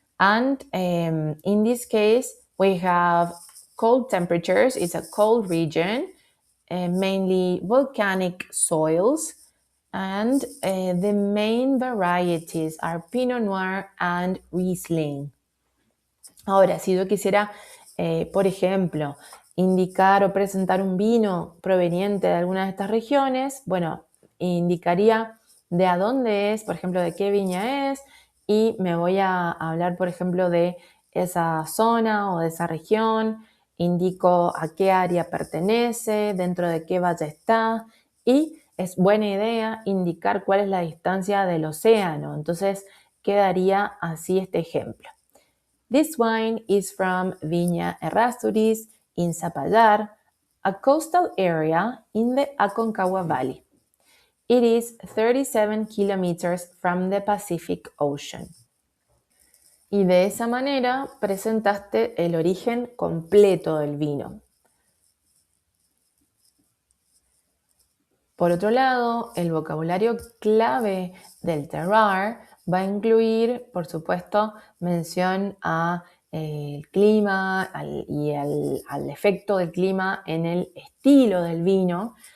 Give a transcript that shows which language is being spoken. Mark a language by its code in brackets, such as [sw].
[en] And in this case, we have cold temperatures. It's a cold region, mainly volcanic soils. And the main varieties are Pinot Noir and Riesling. [es] Ahora, si yo quisiera, por ejemplo, indicar o presentar un vino proveniente de alguna de estas regiones, bueno, indicaría de a dónde es, por ejemplo, de qué viña es, y me voy a hablar, por ejemplo, de esa zona o de esa región, indico a qué área pertenece, dentro de qué valle está, y es buena idea indicar cuál es la distancia del océano. Entonces, quedaría así este ejemplo. [en] This wine is from Viña Errázuriz in Zapallar, a coastal area in the Aconcagua Valley. It is 37 kilometers from the Pacific Ocean. [es] Y de esa manera presentaste el origen completo del vino. Por otro lado, el vocabulario clave del terroir va a incluir, por supuesto, mención a el clima y al efecto del clima en el estilo del vino.